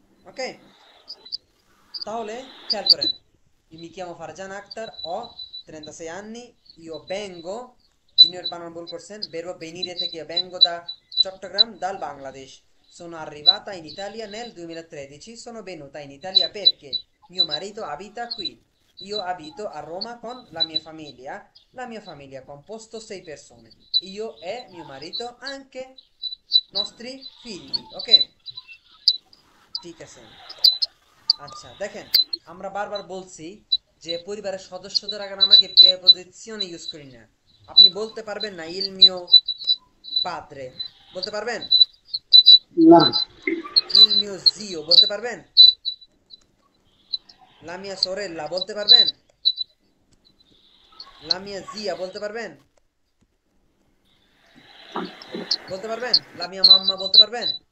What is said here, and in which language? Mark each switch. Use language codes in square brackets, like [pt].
[it] ওকে, তাহলে খেয়াল করেন, mi chiamo Farjan Akhtar, ho 36 anni, io vengo, junior [bn] বানান ভুল করছেন, [it] verbo venire থেকে vengo da Chattogram, dal Bangladesh, sono arrivata in Italia nel 2013, sono venuta in Italia perché mio marito abita qui, io abito a Roma con la mia famiglia è composto 6 persone, io e mio marito, anche nostri figli। [bn] ok, ঠিক আছে। আচ্ছা দেখেন, আমরা বারবার বলছি যে পরিবারের সদস্যদের আগে আমরা কি প্রেপোজিশন ইউজ করি না। আপনি বলতে পারবেন না [it] il mio padre, [bn] বলতে পারবেন? না। [it] il mio zio [bn] বলতে পারবেন? [it] la mia sorella [bn] বলতে পারবেন? [it] la mia zia [bn] বলতে পারবেন? বলতে পারবেন? [it] la mia mamma [bn] বলতে পারবেন?